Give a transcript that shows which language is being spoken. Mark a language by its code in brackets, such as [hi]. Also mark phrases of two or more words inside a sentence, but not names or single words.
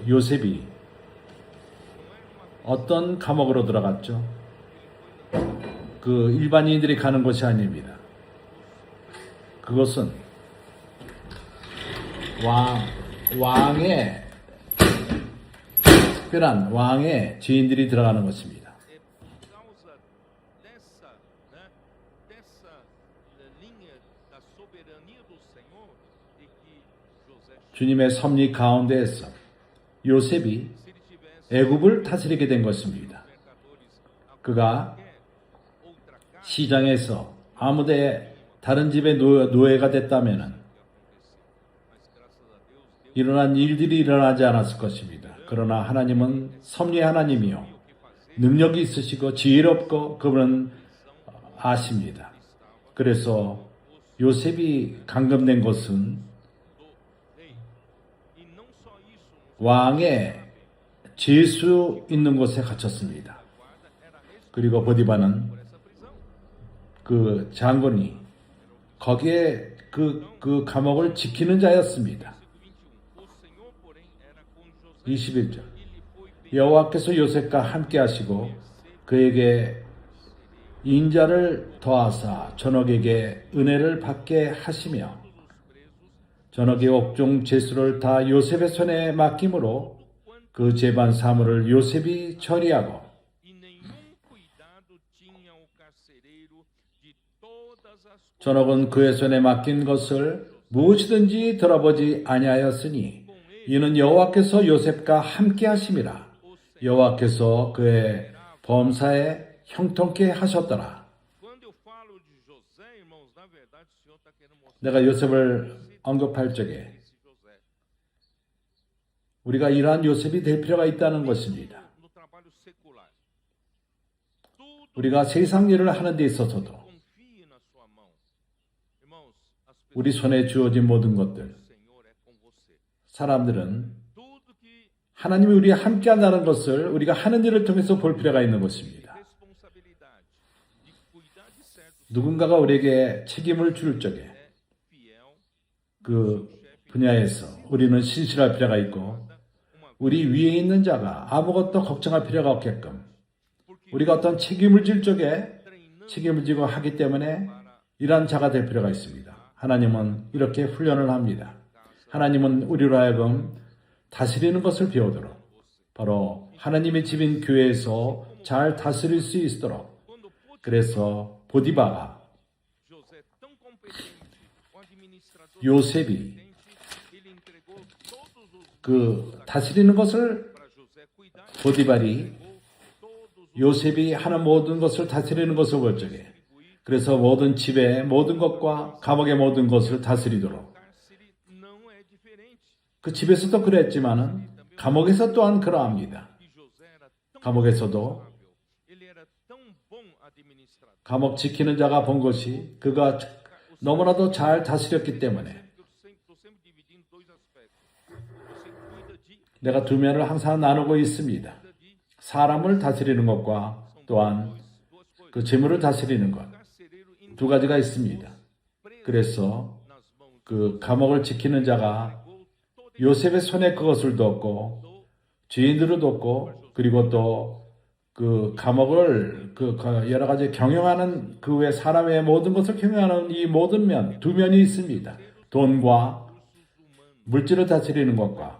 [ko] 요셉이 어떤 감옥으로 들어갔죠? 그 일반인들이 가는 곳이 아닙니다. 그것은 왕의 특별한 왕의 지인들이 들어가는 것입니다. [pt] É por causa dessa, né, dessa linha da soberania do Senhor e que José, [ko] 주님의 섭리 가운데에서 요셉이 [pt] se ele tivesse [ko] 애굽을 다스리게 된 것입니다. [pt] mercadores a [ko] 그가 [pt] qualquer outra casa, [ko] 시장에서 아무데 다른 집의 노예가 됐다면은 [pt] mas graças a Deus, Deus [ko] 일어난 일들이 일어나지 않았을 것입니다. 그러나 하나님은 섭리의 하나님이요 [pt] o que fazer, [ko] 능력이 있으시고 지혜롭고 그분은 아십니다. [pt] estava [ko] 그래서 요셉이 감금된 것은 [pt] do rei. E não só isso, [ko] 왕의 제수 있는 곳에 gat혔습니다. [pt] a guarda era responsável [ko] 그리고 보디바는 [pt] por essa prisão. [ko] 그 장군이 거기에 그 감옥을 지키는 자였습니다. [pt] Versículo 21. O Senhor, porém, era com José [ko] 21절 [pt] e lhe foi [ko] 여호와께서 요셉과 함께 하시고 그에게 인자를 더하사 전역에게 은혜를 받게 하시며 [pt] todos os presos, [ko] 전역의 옥중 제수를 다 요셉의 손에 맡김으로 그 재반 사물을 요셉이 처리하고 [pt] e nenhum cuidado tinha o carcereiro de todas as coisas. [ko] 전역은 그의 손에 맡긴 것을 무엇이든지 돌아보지 아니하였으니 이는 여호와께서 요셉과 함께 하심이라. 여호와께서 그의 범사에 형통케 하셨더라. [pt] Quando eu falo de José, irmãos, na verdade o Senhor está querendo mostrar [ko] 내가 요셉을 언급할 적에 [pt] esse José. [ko] 우리가 이러한 요셉이 될 필요가 있다는 것입니다. [pt] No trabalho secular. Tudo [ko] 우리가 세상 일을 하는 데 있어서도 [pt] confie na sua mão. Irmãos, as pessoas [ko] 우리 손에 주어진 모든 것들, [pt] do Senhor é com você. [ko] 사람들은 [pt] Tudo que [ko] 하나님이 우리와 함께 한다는 것을 우리가 하는 일을 통해서 볼 필요가 있는 것입니다. [pt] responsabilidade de cuidar de certos [ko] 누군가가 우리에게 책임을 줄 적에 [pt] é fiel, [ko] 그 분야에서 우리는 신실할 필요가 있고 [pt] uma [ko] 우리 위에 있는 자가 아무것도 걱정할 필요가 없게끔 [pt] porque [ko] 우리가 어떤 책임을 질 적에 [pt] treinando [ko] 책임을 지고 하기 때문에 [pt] para [ko] 이러한 자가 될 필요가 있습니다. 하나님은 이렇게 훈련을 합니다. 하나님은 우리로 하여금 다스리는 것을 배우도록 바로 하나님의 집인 교회에서 잘 다스릴 수 있도록 [pt] quando Potifar, [ko] 그래서 보디바가 [pt] José tão competente, o administrador [ko] 요셉이 [pt] competente, ele entregou todos os [ko] 그 다스리는 것을 [pt] para José cuidar, [ko] 보디발이 [pt] entregou todos os [ko] 요셉이 하는 모든 것을 다스리는 것을 볼 적에 그래서 모든 집의 모든 것과 감옥의 모든 것을 다스리도록 [pt] cárcere não é diferente. [ko] 그 집에서도 그랬지만은 감옥에서 또한 그러합니다. [pt] E José era tão [ko] 감옥에서도 [pt] responsável, ele era tão bom administrador. [ko] 감옥 지키는 자가 본 것이 그가 너무나도 잘 다스렸기 때문에 [pt] Estou sempre dividindo dois aspectos. Você cuida de, [ko] 내가 두 면을 항상 나누고 있습니다. [pt] cuida de [ko] 사람을 다스리는 것과 또한 [pt] duas coisas. [ko] 그 재물을 다스리는 것. [pt] Carcereiro [ko] 두 가지가 있습니다. [pt] preso [ko] 그래서 [pt] nas mãos [ko] 그 감옥을 지키는 자가 [pt] entregou toda [ko] 요셉의 손에 그것을 뒀고 [pt] do [ko] 죄인들을 돕고 그리고 또 그 감옥을 그 여러 가지 경영하는 그 외 사람의 모든 것을 경영하는 이 모든 면 두 면이 있습니다. 돈과 물질을 다스리는 것과